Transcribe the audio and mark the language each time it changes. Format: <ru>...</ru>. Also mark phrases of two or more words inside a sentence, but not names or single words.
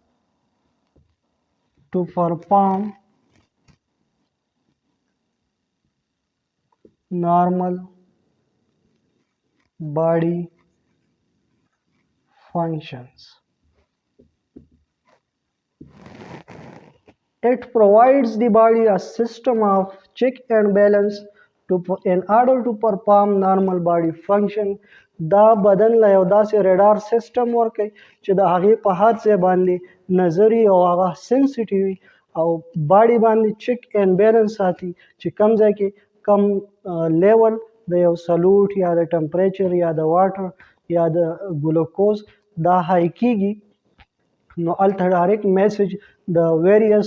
<en>to perform normal body functions. It provides the body a system of check and balance in order to perform normal body function.</en> <ps>دا بدن له یو داسې</ps> <en>radar system</en> <ps>ورکوي چې د هغې په هر ځای باندې نظري او هغه سنسیټیو وي او باډي باندې</ps> <en>check and balance</en> <ps>ساتي چې کم ځای کې کم لیول د یو سلوټ یا د ټمپریچر یا د واټر یا د ګلوکوز دا های کیږي نو الته</ps> <en>direct message</en> <ps>د ویریس</ps>